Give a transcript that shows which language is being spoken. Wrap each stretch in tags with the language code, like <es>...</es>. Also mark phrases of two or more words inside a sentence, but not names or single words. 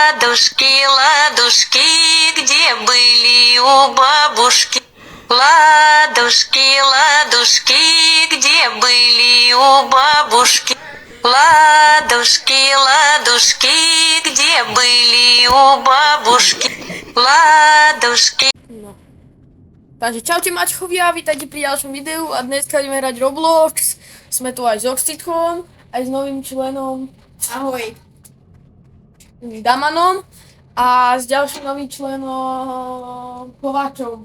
<ru>ладушки, где были у бабушки? Ладушки, ладушки, где были у бабушки? Ладушки, ладушки, где были у бабушки? Ладушки.</ru> <sk>No. Takže čaute mačchovia, vítajte pri ďalšom videu a dneska ideme hrať Roblox. Sme tu aj s Oxytkom, aj s novým členom. Ahoj. Damanom a s ďalším novým členom Kováčom.</sk>